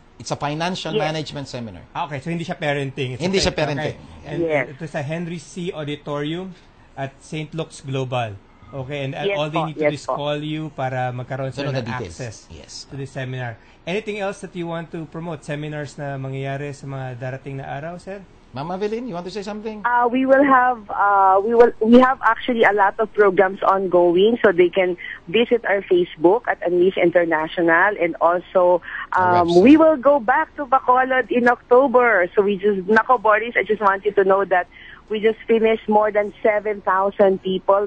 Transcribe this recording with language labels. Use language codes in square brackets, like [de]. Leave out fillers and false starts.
[en] It's a financial management seminar. [tl] Okay, so hindi siya parenting. Hindi siya parenting. Okay. And ito sa Henry C. Auditorium at St. Luke's Global. [en] Okay, and all they need to do is call you [tl] para magkaroon sila ng [en] access to the seminar. Anything else that you want to promote? [tl] Seminars na mangyayari sa mga darating na araw, sir? [en] Ma'am Evelyn, you want to say something? We have actually a lot of programs ongoing, so they can visit our Facebook at Unleash International, and also we will go back to Bacolod in October. So Boris, I just want you to know that we just finished more than 7,000 people.